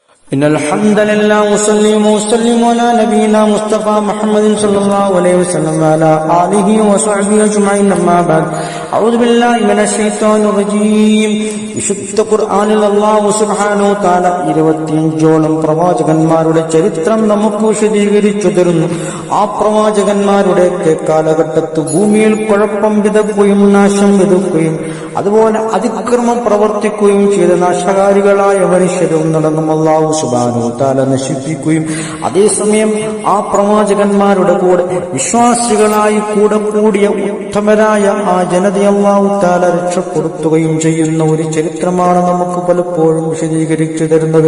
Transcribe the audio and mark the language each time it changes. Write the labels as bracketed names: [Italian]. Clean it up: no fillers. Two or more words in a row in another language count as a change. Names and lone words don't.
[Arabic] إن الحمد لله وسلم على نبينا مصطفى محمد صلى الله عليه وسلم وعلى آله وصحبه أجمعين أما بعد أعوذ بالله من الشيطان الرجيم [Malayalam] വിശുദ്ധ ഖുർആനിൽ അല്ലാഹു [Arabic] سبحانه تعالى [Malayalam] 25ഓളം പ്രവാചകന്മാരുടെ ചരിത്രം നമുക്ക് വിശദീകരിച്ചു തരുന്നു. ആ പ്രവാചകന്മാരുടെ കാലഘട്ടത്ത് ഭൂമിയിൽ കുഴപ്പം വിതക്കുകയും നാശം വിതക്കുകയും അതുപോലെ അതിക്രമം പ്രവർത്തിക്കുകയും ചെയ്ത നാശകാരികളായ മനുഷ്യരും നടന്നും അല്ലാഹു [Arabic] سبحانه تعالى [Malayalam] നശിപ്പിക്കുകയും അതേസമയം ആ പ്രവാചകന്മാരുടെ കൂടെ വിശ്വാസികളായി കൂടെ കൂടിയ ഉത്തമരായ ആ ജനതയെ അല്ലാഹു തആല രക്ഷപ്പെടുത്തുകയും ചെയ്യുന്ന ഒരു ചരിത്രമാണ് നമുക്ക് പലപ്പോഴും വിശദീകരിച്ചു തരുന്നത്.